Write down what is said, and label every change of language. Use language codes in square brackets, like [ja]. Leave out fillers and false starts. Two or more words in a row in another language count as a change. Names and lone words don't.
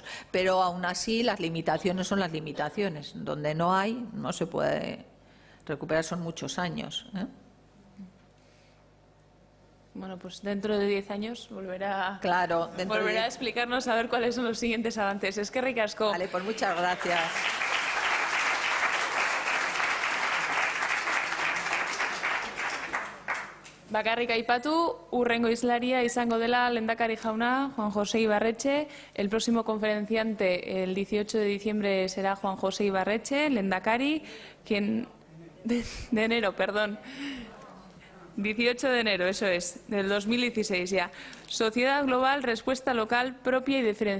[es] Pero aún así las limitaciones son las limitaciones. Donde no se puede recuperar, son muchos años. Bueno, pues dentro de 10 años volverá a explicarnos a ver cuáles son los siguientes avances. Es que ricasco. Vale, pues muchas gracias. [eu] Bakarrik aipatu, hurrengo hizlaria izango dela lehendakari jauna, Juan José Ibarretxe. [es] El próximo conferenciante, el 18 de diciembre, será Juan José Ibarretxe, lehendakari, de enero, perdón. 18 de enero, eso es, del 2016 ya. Sociedad Global, Respuesta Local Propia y Diferenciada.